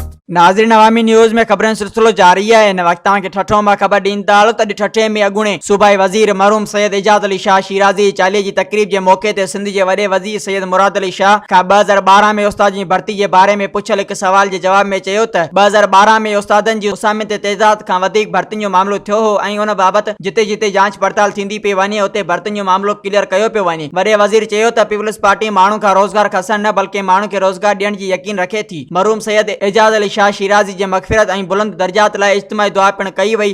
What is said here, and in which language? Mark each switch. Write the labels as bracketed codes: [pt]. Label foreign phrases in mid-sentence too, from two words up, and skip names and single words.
[sd] नाज़रीन अवामी न्यूज़ में खबरन सिलसिलो जारी है। इन वक्त के ठठो में खबर दींदालो तॾहिं ठठे में अगुणे सूबाई वज़ीर मरहूम सैयद एजाज अली शाह शिराज़ी चालीहे जी तकरीब के मौके ते सिंध के वॾे वज़ीर सैयद मुराद अली शाह का 2012 में उस्ताद जी भर्ती के बारे में पुछल एक सवाल के जवाब में चयो त 2012 में उस्तादन जी उसामे ते तइदाद खां वधीक भर्तियुनि जो मामलो थियो हो ऐं उन बाबत जिते जिते जांच पड़ताल थींदी पई वञे उते भर्तियुनि जो मामलो क्लियर कयो पियो वञे। वॾे वज़ीर चयो त पीपल्स पार्टी माण्हू खां रोज़गार खसण न बल्कि माण्हू खे रोज़गार ॾियण जी यकीन रखे थी। मरहूम सैयद एजाज अली शाह शिराज़ी जे मग़फ़िरत ऐं बुलंद दर्जात लाइ इज्तिमाई दुआ पिण कई वई।